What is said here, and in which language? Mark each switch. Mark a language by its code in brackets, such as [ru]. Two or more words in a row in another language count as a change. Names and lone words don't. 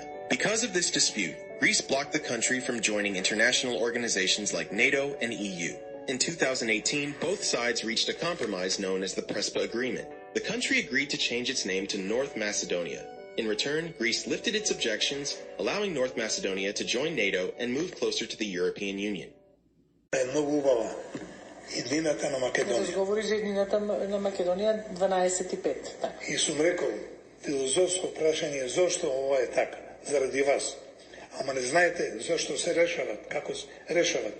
[en] Because of this dispute, Greece blocked the country from joining international organizations like NATO and EU. In 2018, both sides reached a compromise known as the Prespa Agreement. The country agreed to change its name to North Macedonia. In return, Greece lifted its objections, allowing North Macedonia to join NATO and move closer to the European Union. [mk] Многу убава иднината на Македонија. Разговори за иднината на Македонија 12.5. И сум рекол, филозофско прашање зошто ова е така, заради вас. Ама не знаете зошто се решават, како се решават.